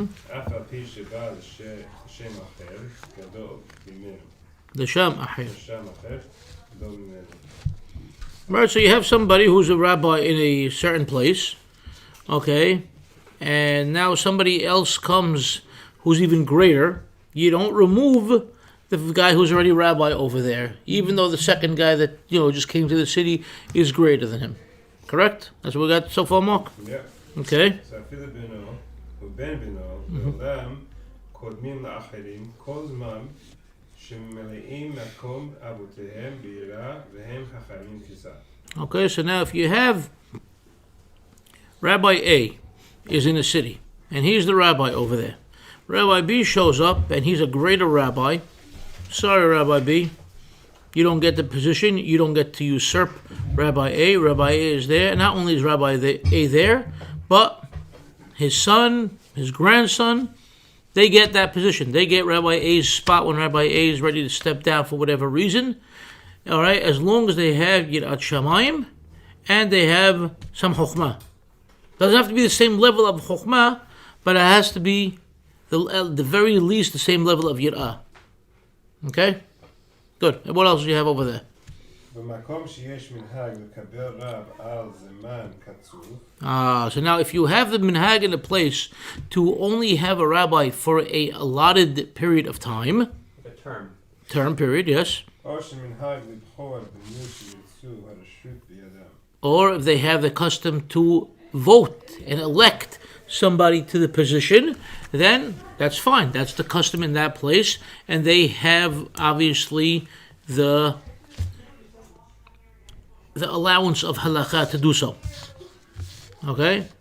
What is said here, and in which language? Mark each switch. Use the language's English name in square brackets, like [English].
[Hebrew] אף על פי שבא לשם אחר, גדול ממנו. לשם אחר. לשם אחר, גדול ממנו. [English] Right, so you have somebody who's a rabbi in a certain place, okay, and now somebody else comes who's even greater. You don't remove the guy who's already rabbi over there, even though the second guy that, just came to the city is greater than him. Correct? That's what we got so far, Mark? Yeah. Okay. [Hebrew] So אפילו בנו ובן בנו, לעולם קודמים לאחרים כל זמן שממלאים מקום אבותיהם ביראה והם חכמים כיסא. [English] Okay, so now if you have Rabbi A is in a city, and he's the rabbi over there. Rabbi B shows up, and he's a greater rabbi. Sorry, Rabbi B, you don't get the position. You don't get to usurp Rabbi A. Rabbi A is there. Not only is Rabbi A there, but his son, his grandson, they get that position. They get Rabbi A's spot when Rabbi A is ready to step down for whatever reason. All right, as long as they have Yirat Shamayim and they have some Chokhmah. Doesn't have to be the same level of Chokhmah, but it has to be the very least the same level of Yirah. Okay? Good. And what else do you have over there? [Hebrew] במקום שיש מנהג לקבל רב על זמן קצוב. [English] So now if you have the minhag in a place to only have a rabbi for a allotted period of time. A term. Term period, yes. [Hebrew] או שמנהג לבחור במי שירצו הרשות בידם. [English] Or if they have the custom to vote and elect somebody to the position, then that's fine. That's the custom in that place. And they have, obviously, the allowance of halakha to do so. Okay?